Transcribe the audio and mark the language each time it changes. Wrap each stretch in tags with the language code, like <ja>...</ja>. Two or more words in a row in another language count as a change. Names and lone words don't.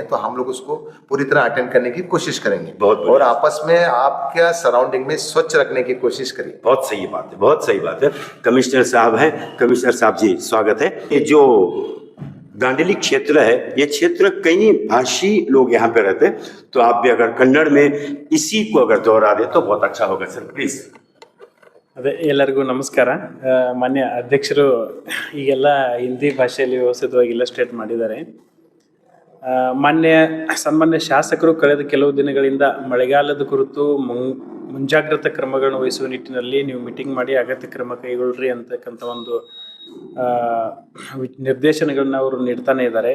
<hi>तो हम लोग उसको पूरी तरह अटेंड करने की कोशिश करेंगे। और आपस में आपके सराउंडिंग में स्वच्छ रखने की कोशिश करिए। बहुत सही बात है, बहुत सही बात है। कमिश्नर साहब हैं, कमिश्नर साहब जी स्वागत है। ये जो दांडेली क्षेत्र है, ये क्षेत्र कई भाषी लोग यहाँ पे रहते हैं, तो आप भी अगर कन्नड़ में इसी को अगर दोहरा दे तो बहुत अच्छा होगा सर, प्लीज।</hi> <kn>ಅದೇ ಎಲ್ಲರಿಗೂ ನಮಸ್ಕಾರ. ಮಾನ್ಯ ಅಧ್ಯಕ್ಷರು ಈಗೆಲ್ಲ ಹಿಂದಿ ಭಾಷೆಯಲ್ಲಿ ವ್ಯವಸ್ಥಿತವಾಗಿ ಇಲ್ಲಸ್ಟ್ರೇಟ್ ಮಾಡಿದ್ದಾರೆ. ಸನ್ಮಾನ್ಯ ಶಾಸಕರು ಕಳೆದ ಕೆಲವು ದಿನಗಳಿಂದ ಮಳೆಗಾಲದ ಕುರಿತು ಮುಂಜಾಗ್ರತಾ ಕ್ರಮಗಳನ್ನು ವಹಿಸುವ ನಿಟ್ಟಿನಲ್ಲಿ ನೀವು ಮೀಟಿಂಗ್ ಮಾಡಿ ಅಗತ್ಯ ಕ್ರಮ ಕೈಗೊಳ್ಳ್ರಿ ಅಂತಕ್ಕಂಥ ಒಂದು ನಿರ್ದೇಶನಗಳನ್ನ ಅವರು ನೀಡ್ತಾನೆ ಇದ್ದಾರೆ.</kn>